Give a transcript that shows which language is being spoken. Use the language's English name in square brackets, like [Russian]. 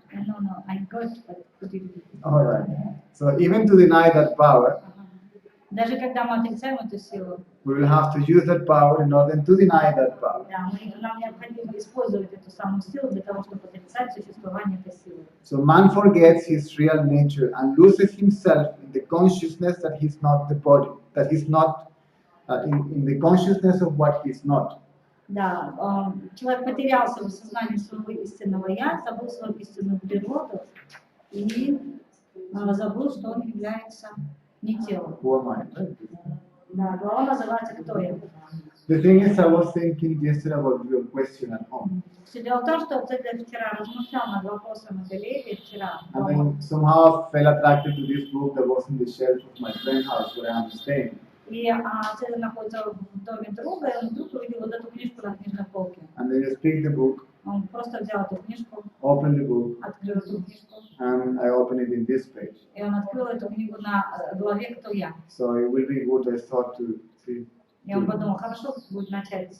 [English] No, I got, but could you repeat? All right. So even to deny that power, [Russian] Даже когда мы отрицаем эту силу, [English] we will have to use that power in order to deny that power. [Russian] да, нам необходимо использовать эту самую силу для того, чтобы отрицать существование этой силы. [English] So man forgets his real nature and loses himself in the consciousness that he's not the body, that he's not in the consciousness of what he's not. [Russian] Да, человек потерялся в сознании своего истинного я, забыл свою истинную природу и забыл, что он является не телом. [English] Who am I? Right? [Russian] Да, глава называется «Кто я?». [English] The thing is, I was thinking yesterday about your question at home. [Russian] Все дело в том, что Цезарь вчера размышлял над вопросом о Галилее, вчера. [English] And then somehow I felt attracted to this book that was in the shelf of my friend's house where I am staying. [Russian] И Цезарь находится в доме друга, и он вдруг увидел вот эту книжку на книжной полке. [English] And then I picked the book, [Russian] Он просто взял эту книжку, [English] opened the book, [Russian] открыл эту книжку, [English] and I opened it in this page. [Russian] и он открыл эту книгу на главе «Кто я?». [English] So it will be good, I thought, to [Russian] И он подумал, хорошо, будет начать